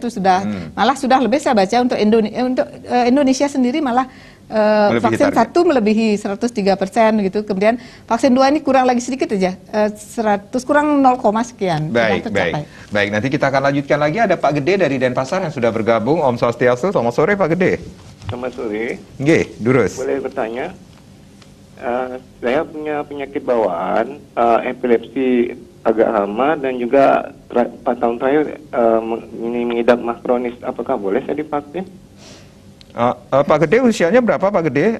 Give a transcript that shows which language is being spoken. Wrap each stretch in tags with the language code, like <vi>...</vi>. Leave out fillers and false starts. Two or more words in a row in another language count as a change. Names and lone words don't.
<id>Itu sudah malah sudah lebih, saya baca untuk Indonesia sendiri malah vaksin 1 melebihi 103% gitu. Kemudian vaksin 2 ini kurang lagi sedikit aja, 100 kurang 0, sekian. Baik. Nanti kita akan lanjutkan lagi. Ada Pak Gede dari Denpasar yang sudah bergabung. Om Swastiastu. Selamat sore, Pak Gede. Selamat sore.</id> <ban>Nggih, durus.</ban> <id>Boleh bertanya? Saya punya penyakit bawaan, epilepsi agak lama, dan juga 4 tahun terakhir mengidap mah kronis. Apakah boleh saya divaksin? Pak Gede usianya berapa, Pak Gede?</id>